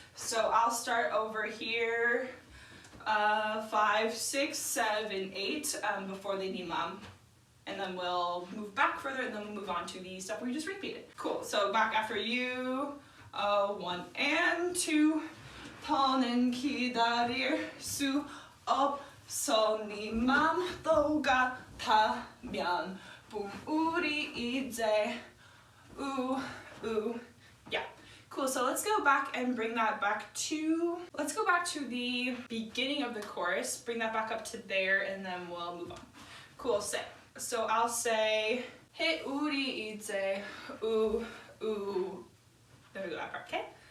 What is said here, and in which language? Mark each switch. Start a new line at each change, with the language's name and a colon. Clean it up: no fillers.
English: So I'll start over here, 5, 6, 7, 8, before the 네 맘. And then we'll move back further, and then we'll move on to the stuff we just repeated. Cool, so back after you, 1 and 2.
Korean: 더는 기다릴 수 없어 네 맘도 같아면 boom, 우리 이제 ooh, ooh.
English: Yeah, cool, so let's go back and bring that back to, let's go back to the beginning of the chorus, bring that back up to there, and then we'll move on. Cool, so I'll say hit 우리 이제 ooh, ooh. Then we go that part, okay?